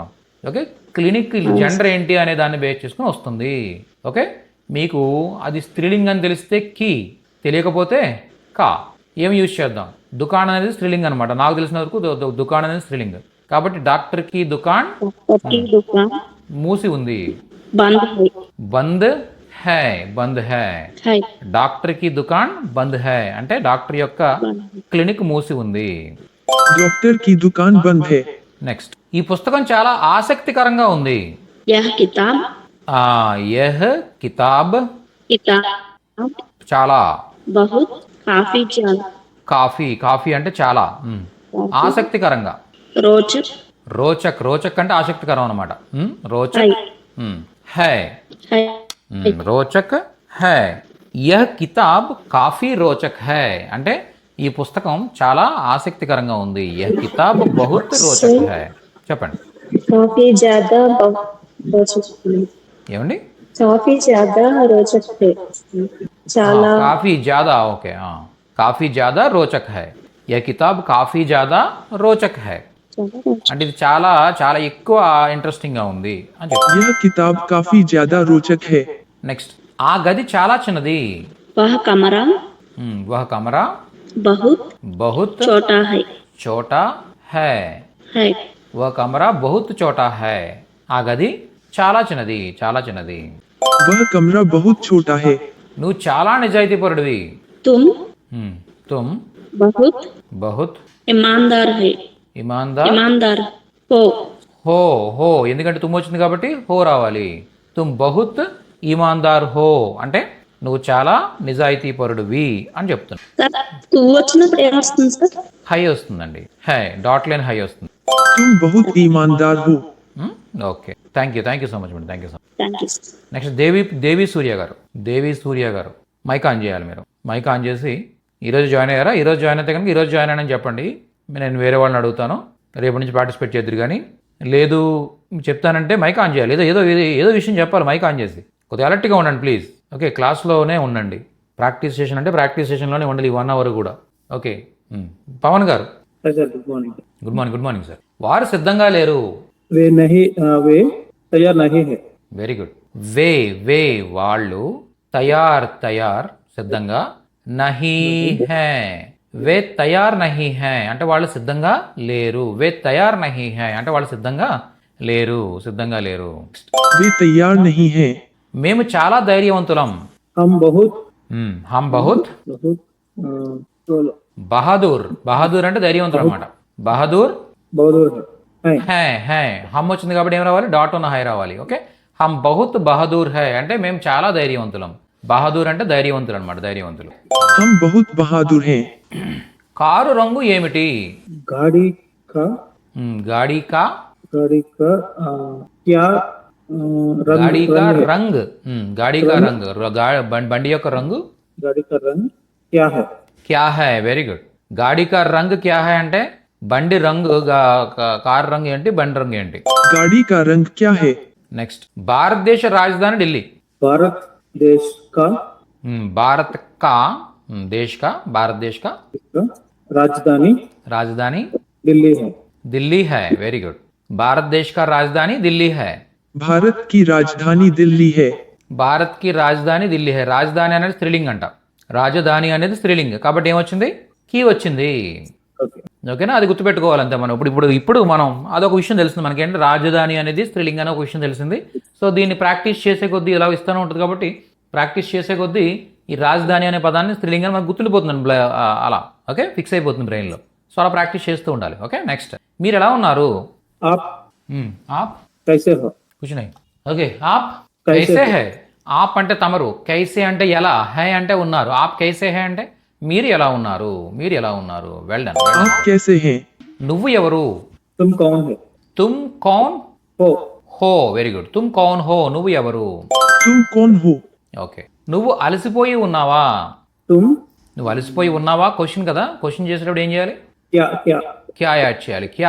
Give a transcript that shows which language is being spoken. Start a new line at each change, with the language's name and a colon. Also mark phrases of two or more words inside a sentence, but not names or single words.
Telugu: ఓకే, క్లినిక్ జెండర్ ఏంటి అనే దాన్ని బేస్ చేసుకుని వస్తుంది. ఓకే, మీకు అది స్త్రీలింగ్ అని తెలిస్తే కీ, తెలియకపోతే కా. ఏమి యూజ్ చేద్దాం? దుకాణం అనేది స్త్రీలింగ్ అనమాట. నాకు తెలిసిన వరకు దుకాణం అనేది స్త్రీలింగ్.
Hindi: కాబట్టి डॉक्टर की दुकान दुकान
Telugu: మూసి ఉంది.
Hindi: बंद है। बंद है, बंद है. डॉक्टर की दुकान बंद है
Telugu: అంటే డాక్టర్ యొక్క క్లినిక్ మూసి ఉంది.
Hindi: डॉक्टर की दुकान बंद है।
Telugu: నెక్స్ట్, ఈ పుస్తకం చాలా ఆసక్తికరంగా ఉంది.
Hindi: यह किताब यह किताब చాలా, बहुत काफी
Telugu: కాఫీ అంటే చాలా, ఆసక్తికరంగా.
Hindi: रोचक
Telugu: రోచక్ అంటే ఆసక్తికరం అనమాట.
Hindi: रोचक है, है। रोचक है। यह किताब काफी रोचक है
Telugu: అంటే ఈ పుస్తకం చాలా ఆసక్తికరంగా ఉంది.
Hindi: यह किताब बहुत रोचक है. చెప్పండి. काफी ज्यादा रोचक है।
Telugu: ఏమండి?
Hindi: काफी ज्यादा रोचक है। చాలా काफी ज्यादा. ఓకే, काफी ज्यादा रोचक है. यह किताब काफी ज्यादा रोचक है
Telugu: అంటే ఇది చాలా చాలా ఎక్కువ ఇంట్రెస్టింగ్ గా ఉంది అని చెప్పి.
Hindi: यह किताब काफी ज्यादा रोचक है।
Telugu: నెక్స్ట్, ఆ గది చాలా చిన్నది.
Hindi: वह कमरा वह कमरा बहुत బహుత్ छोटा है। छोटा है. है वह कमरा बहुत छोटा है
Telugu: ఆ గది చాలా చిన్నది, చాలా చిన్నది.
Hindi: वह कमरा बहुत छोटा है।
Telugu: నువ్వు చాలా నిజాయితీపరుడివి.
Hindi: तुम తుమ్ बहुत బహుత్ ईमानदार है। ईमानदार हो
Telugu: హో ఎందుకంటే తుమ్ వచ్చింది కాబట్టి హో రావాలి.
Hindi: तुम बहुत ईमानदार हो
Telugu: అంటే నువ్వు చాలా నిజాయితీపరుడివి అని చెప్తున్నా. సార్ తూ వచ్చినప్పుడు ఏమొస్తుంది సార్? హై వస్తుందండి. హై డాట్ లైన్ హై వస్తుంది.
Hindi: तुम बहुत ईमानदार हो।
English: okay, thank you so much madam, thank you so much. thank you.
Telugu: నెక్స్ట్ దేవి సూర్య గారు మైక్ ఆన్ చేయాలి. మీరు మైక్ ఆన్ చేసి ఈరోజు జాయిన్ అయ్యారా? ఈరోజు జాయిన్ అయితే కనుక ఈరోజు జాయిన్ అయ్యానని చెప్పండి. నేను వేరే వాళ్ళని అడుగుతాను, రేపటి నుంచి పార్టిసిపేట్ చేద్దరు. కానీ లేదు చెప్తానంటే మైక్ ఆన్ చేయాలి. ఏదో విషయం చెప్పాలి మైక్ ఆన్ చేసి. కొద్దిగా అలర్ట్గా ఉండండి ప్లీజ్. ఓకే, క్లాస్లోనే ఉండండి.
English: practice session
Telugu: అంటే
English: practice session
Telugu: ఉండాలి 1 hour కూడా. ఓకే, పవన్ గారు
English: good morning
Telugu: సార్. వారు సిద్ధంగా లేరు.
Hindi: वे तैयार नहीं है।
English: very good.
Telugu: వే వాళ్ళు, తయార్ సిద్ధంగా,
Hindi: नहीं है वे तैयार नहीं है
Telugu: అంటే వాళ్ళు సిద్ధంగా లేరు.
Hindi: वे तैयार नहीं है
Telugu: అంటే వాళ్ళు సిద్ధంగా లేరు, సిద్ధంగా లేరు.
Hindi: वे तैयार नहीं हैं।
Telugu: మేము చాలా ధైర్యవంతులం.
Hindi: हम बहुत हम बहुत बहुत बोलो
Telugu: బహదూర్. బహదూర్ అంటే ధైర్యవంతులు అనమాట.
Hindi: బహదూర్ बहादुर है
Telugu: హై హై హమ్ వచ్చింది కాబట్టి ఏం రావాలి? డాట్ ఉన్న హై రావాలి. ఓకే,
Hindi: हम बहुत बहादुर है
Telugu: అంటే మేము చాలా ధైర్యవంతులం. బహదూర్ అంటే ధైర్యవంతులు అనమాట, ధైర్యవంతులు.
Hindi: हम बहुत बहादुर हैं।
Telugu: కారు రంగు ఏమిటి?
Hindi: गाड़ी का गाड़ी का क्या रंग गाड़ी का रंग है? रंग। गाड़ी का रंग
Telugu: బండి యొక్క రంగు
Hindi: गाड़ी का रंग क्या है? क्या है.
English: very good.
Hindi: गाड़ी का रंग क्या है
Telugu: అంటే బండి రంగు, కారు రంగు ఏంటి, బండి రంగు ఏంటి?
Hindi: गाड़ी का रंग क्या है?
Telugu: నెక్స్ట్, భారతదేశ రాజధాని ఢిల్లీ.
Hindi: भारत देश का भारत का देश का भारतदेश का इसका రాజధాని రాజధాని दिल्ली है। दिल्ली है.
English: very good.
Hindi: भारतदेश का राजधानी दिल्ली है. भारत की राजधानी दिल्ली है। भारत की राजधानी दिल्ली है.
Telugu: రాజధాని అనేది స్త్రీలింగ్ అంట, రాజధాని అనేది స్త్రీలింగ్ కాబట్టి ఏమొచ్చింది? కీ వచ్చింది. ఓకే ఓకేనా? అది గుర్తుపెట్టుకోవాలంతే మనం. ఇప్పుడు మనం అదొక విషయం తెలిసింది మనకి, ఏంటంటే రాజధాని అనేది స్త్రీలింగ్ అనే ఒక విషయం తెలిసింది. సో దీన్ని ప్రాక్టీస్ చేసే కొద్దీ ఇలా ఇస్తూనే ఉంటుంది కాబట్టి ప్రాక్టీస్ చేసే కొద్దీ ఈ రాజధాని అనే పదాన్ని స్త్రీలింగాన్ని మనకు గుర్తుండిపోతుంది అలా. ఓకే, ఫిక్స్ అయిపోతుంది బ్రెయిన్లో. సో అలా ప్రాక్టీస్ చేస్తూ ఉండాలి. ఓకే, నెక్స్ట్, మీరు ఎలా ఉన్నారు?
Hindi: आप ఆప్ कैसे हो? कुछ नहीं. ఓకే, आप कैसे है.
Telugu: ఆప్ అంటే తమరు, కైసే అంటే ఎలా, హై అంటే ఉన్నారు.
Hindi: आप कैसे है
Telugu: అంటే మీరు ఎలా ఉన్నారు, మీరు ఎలా ఉన్నారు.
English: well done.
Hindi: आप कैसे हैं?
Telugu: నువ్వు ఎవరు?
Hindi: तुम कौन है? तुम कौन हो హో.
English: very good.
Hindi: तुम कौन हो,
Telugu: నువ్వు ఎవరు.
Hindi: तुम कौन हो?
Telugu: ఓకే, నువ్వు అలసిపోయి ఉన్నావా.
Hindi: तुम
Telugu: నువ్వు అలసిపోయి ఉన్నావా క్వశ్చన్ కదా. క్వశ్చన్ చేసేటప్పుడు ఏం చేయాలి?
Hindi: क्या क्या
Telugu: క్యా యాడ్ చేయాలి.
Hindi: క్యా